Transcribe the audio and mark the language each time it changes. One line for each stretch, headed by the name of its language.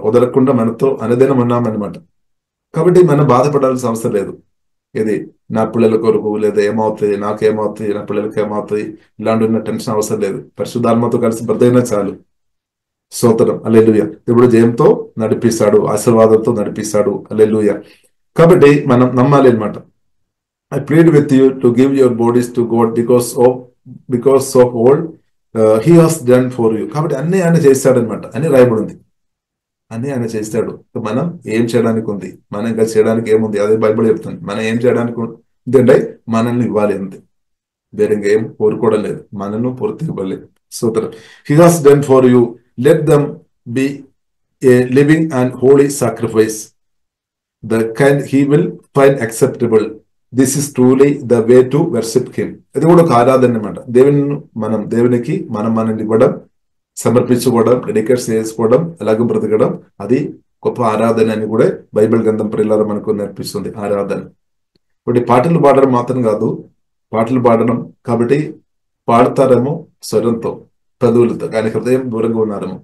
Telugu: వదలకుండా మనతో అనుదినం ఉన్నామన్నమాట. కాబట్టి మనం బాధపడాల్సిన అవసరం లేదు. ఇది నా పిల్లల కొరకు, లేదా ఏమవుతుంది, నాకేమవుతుంది, నా పిల్లలకి ఏమవుతుంది, ఇలాంటి ఉన్న టెన్షన్ అవసరం లేదు. పరిశుద్ధాత్మతో కలిసి బ్రతకైనా చాలు. స్తోత్రం. హల్లెలూయా. దేవుడు జయంతో నడిపిస్తాడు, ఆశీర్వాదంతో నడిపిస్తాడు. హల్లెలూయా. కాబట్టి మనం నమ్మాలి అనమాట.
English: I plead with you to give your bodies to God because of all he has done for you.
Telugu: కాబట్టి అన్ని ఆయన చేస్తాడు అనమాట. అని రాయబడి ఉంది. అన్ని ఆయన చేస్తాడు. మనం ఏం చేయడానికి ఉంది? మనం ఇంకా చేయడానికి ఏముంది? అదే బైబిల్ చెప్తుంది. మనం ఏం చేయడానికి ఉంది అంటే మనల్ని ఇవ్వాలి అంతే. వేరే ఇంకేం కోరుకోవడం లేదు. మనల్ని పూర్తి ఇవ్వాలి. సూత్రం.
English: He has done for you. Let them be a living and holy sacrifice, the kind he will find acceptable. This is truly the way to worship him.
Telugu: అది కూడా ఒక ఆరాధన అనమాట. దేవునికి మనల్ని ఇవ్వడం, సమర్పించుకోవడం, డెడికేట్ చేసుకోవడం, అలాగే బ్రతకడం, అది గొప్ప ఆరాధన అని కూడా బైబిల్ గ్రంథం ప్రియులారా మనకు నేర్పిస్తుంది. ఆరాధన కాబట్టి పాటలు పాడడం మాత్రం కాదు. పాటలు పాడడం కాబట్టి పాడతారేమో స్వరంతో, పదువులతో, కానీ హృదయం దూరంగా ఉన్నారేమో.